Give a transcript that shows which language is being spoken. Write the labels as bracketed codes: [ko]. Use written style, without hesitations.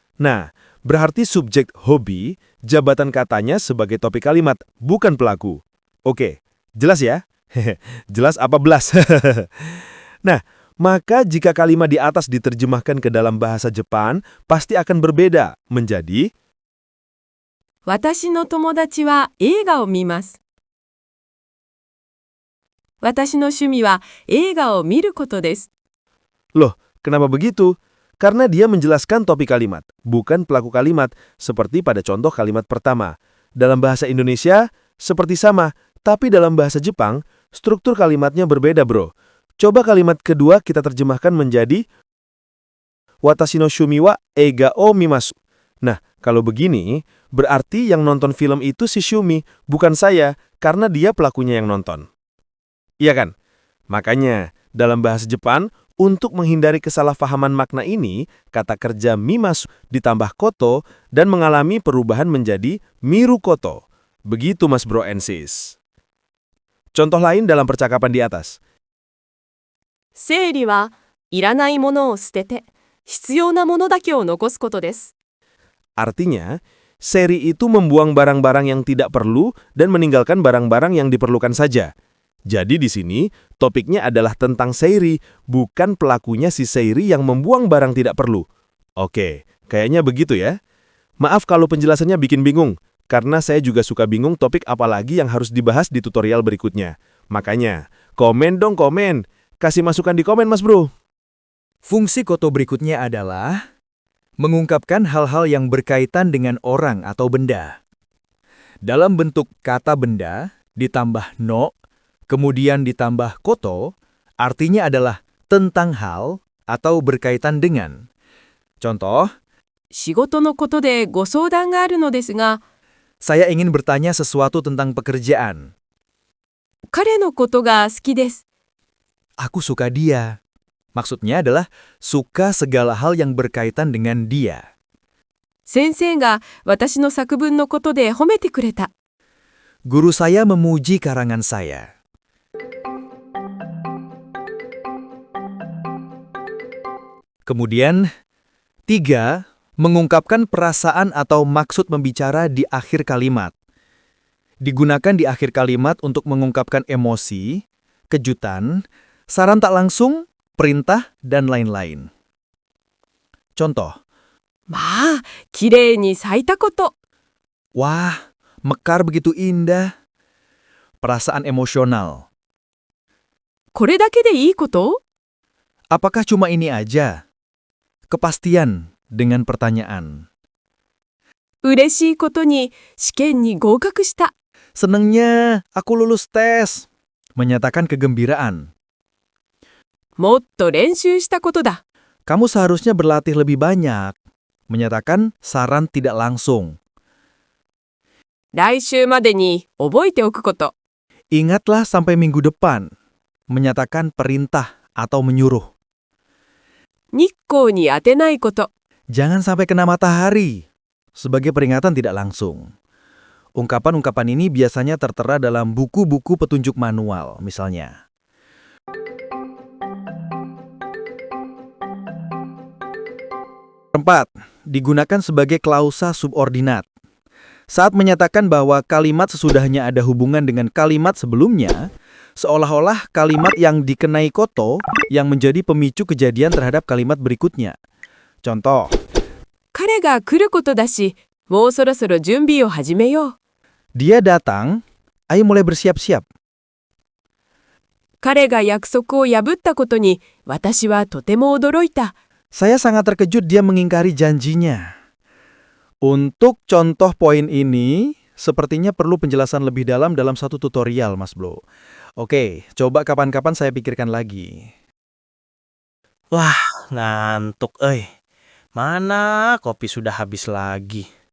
[id] Nah, berarti subjek hobi, jabatan katanya sebagai topik kalimat, bukan pelaku. Oke, jelas ya? Jelas apa belas? Nah, maka jika kalimat di atas diterjemahkan ke dalam bahasa Jepang, pasti akan berbeda menjadi [ja] 私の友達は映画を見ます。私の趣味は映画を見ることです。 [id] Loh, kenapa begitu? Karena dia menjelaskan topik kalimat, bukan pelaku kalimat, seperti pada contoh kalimat pertama. Dalam bahasa Indonesia, seperti sama, tapi dalam bahasa Jepang, struktur kalimatnya berbeda, bro. Coba kalimat kedua kita terjemahkan menjadi [ja] Watashi no shumi wa eiga o mimasu. [id] Nah, kalau begini, berarti yang nonton film itu si Shumi, bukan saya, karena dia pelakunya yang nonton. Iya kan? Makanya, dalam bahasa Jepang, untuk menghindari kesalahpahaman makna ini, kata kerja mimasu ditambah koto dan mengalami perubahan menjadi miru koto. Begitu Mas Bro and Sis. Contoh lain dalam percakapan di atas. [ja] 整理はいらないものを捨てて、必要なものだけを残すことです。 [id] Artinya, seri itu membuang barang-barang yang tidak perlu dan meninggalkan barang-barang yang diperlukan saja. Jadi di sini, topiknya adalah tentang seiri, bukan pelakunya si seiri yang membuang barang tidak perlu. Oke, kayaknya begitu ya. Maaf kalau penjelasannya bikin bingung, karena saya juga suka bingung topik apa lagi yang harus dibahas di tutorial berikutnya. Makanya, komen dong komen. Kasih masukan di komen Mas Bro. Fungsi koto berikutnya adalah mengungkapkan hal-hal yang berkaitan dengan orang atau benda. Dalam bentuk kata benda, ditambah no, kemudian ditambah koto, artinya adalah tentang hal atau berkaitan dengan. Contoh, [ja] 仕事のことでご相談があるのですが、 [id] saya ingin bertanya sesuatu tentang pekerjaan. [ja] 彼のことが好きです。 [id] Aku suka dia. Maksudnya adalah suka segala hal yang berkaitan dengan dia. [ja] 先生が私の作文のことで褒めてくれた。 [id] Guru saya memuji karangan saya. Kemudian, 3. Mengungkapkan perasaan atau maksud membicara di akhir kalimat. Digunakan di akhir kalimat untuk mengungkapkan emosi, kejutan, saran tak langsung, perintah, dan lain-lain. Contoh, [ja] まあ、きれいに咲いたこと。 [id] wah, mekar begitu indah. Perasaan emosional. [ja] これだけでいいこと？ [id] Apakah cuma ini aja? Kepastian dengan pertanyaan. [ja] 嬉しいことに試験に合格した。 [id] Senengnya, aku lulus tes. Menyatakan kegembiraan. [ja] もっと練習したことだ。 [id] Kamu seharusnya berlatih lebih banyak. Menyatakan saran tidak langsung. [ja] 来週までに覚えておくこと。 [id] Ingatlah sampai minggu depan. Menyatakan perintah atau menyuruh. [ja] 日光に当てないこと。 [id] Jangan sampai kena matahari. Sebagai peringatan tidak langsung. Ungkapan-ungkapan ini biasanya tertera dalam buku-buku petunjuk manual, misalnya. Keempat, digunakan sebagai klausa subordinat. Saat menyatakan bahwa kalimat sesudahnya ada hubungan dengan kalimat sebelumnya, seolah-olah kalimat yang dikenai koto yang menjadi pemicu kejadian terhadap kalimat berikutnya. Contoh, [ja] 彼が来ることだし、もうそろそろ準備を始めよう。 [id] dia datang, ayo mulai bersiap-siap. [ja] 彼が約束を破ったことに私はとても驚いた。 [id] Saya sangat terkejut dia mengingkari janjinya. Untuk contoh poin ini, sepertinya perlu penjelasan lebih dalam satu tutorial, Mas Bro. Oke, coba kapan-kapan saya pikirkan lagi. Wah, ngantuk euy. Mana kopi sudah habis lagi.